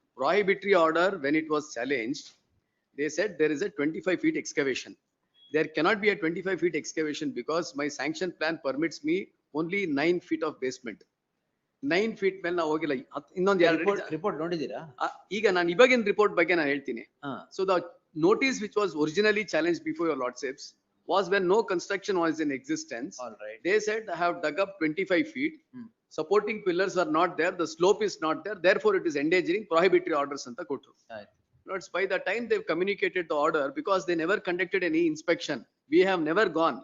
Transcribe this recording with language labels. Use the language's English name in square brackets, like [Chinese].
[English] Prohibitory order, when it was challenged, they said there is a 25 feet excavation. There cannot be a 25 feet excavation because my sanction plan permits me only 9 feet of basement. [Kannada] 9 feet ಮೇಲೆ ನಾವು ಹೋಗಿಲ್ಲ. ಇನ್ನೊಂದು report ನೋಡಿದೀರಾ? ಈಗ ನಾನು ಇವಾಗಿನ report ಬಗ್ಗೆ ನಾನು ಹೇಳ್ತೀನಿ. [English] So the notice which was originally challenged before your lordships was when no construction was in existence. All right. They said I have dug up 25 feet. Supporting pillars are not there, the slope is not there, therefore it is endangering prohibitory orders [Kannada] anta kotru. [English] Lords, by the time they've communicated the order, because they never conducted any inspection, we have never gone.